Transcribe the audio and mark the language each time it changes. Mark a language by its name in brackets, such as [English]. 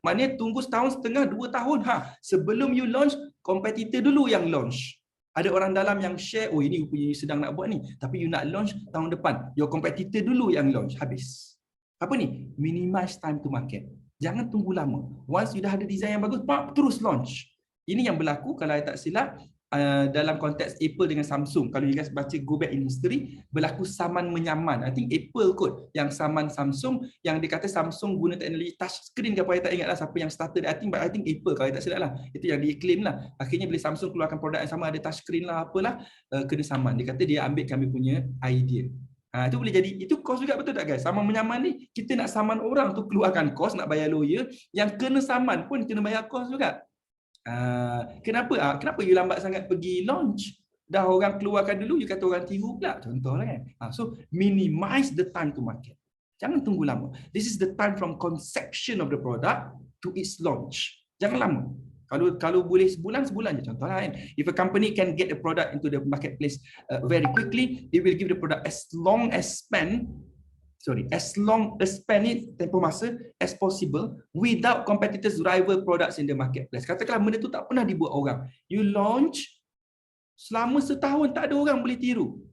[Malay] Maknanya tunggu setahun setengah, 2 tahun sebelum you launch, kompetitor dulu yang launch. Ada orang dalam yang share, oh ini punya sedang nak buat ni, tapi you nak launch tahun depan, your competitor dulu yang launch, habis. Apa ni? [English] Minimize time to market. [Malay] Jangan tunggu lama. Once you dah ada design yang bagus, terus launch. Ini yang berlaku kalau saya tak silap dalam konteks Apple dengan Samsung. Kalau you guys baca go back in history, berlaku saman menyaman. I think Apple kot yang saman Samsung, yang dia kata Samsung guna teknologi touch screen ke apa, saya tak ingat lah siapa yang started. I think Apple kalau saya tak silap lah. Itu yang dia claim lah. Akhirnya bila Samsung keluarkan produk yang sama, ada touch screen lah apalah, kena saman. Dia kata dia ambil kami punya idea. Itu boleh jadi, itu cost juga, betul tak guys? Saman menyaman ni, kita nak saman orang tu keluarkan cost, nak bayar lawyer, yang kena saman pun kena bayar cost juga. Kenapa you lambat sangat pergi launch? Dah orang keluarkan dulu, you kata orang tiru pula, contohlah kan. [English] So minimize the time to market. [Malay] Jangan tunggu lama. [English] This is the time from conception of the product to its launch. [Malay] Jangan lama. Kalau boleh sebulan je, contohlah kan. [English] If a company can get the product into the marketplace very quickly, it will give the product as long as span it [Malay] tempoh masa [English] as possible without competitors rival products in the marketplace. [Malay] Katakanlah benda tu tak pernah dibuat orang. You launch, selama setahun tak ada orang boleh tiru.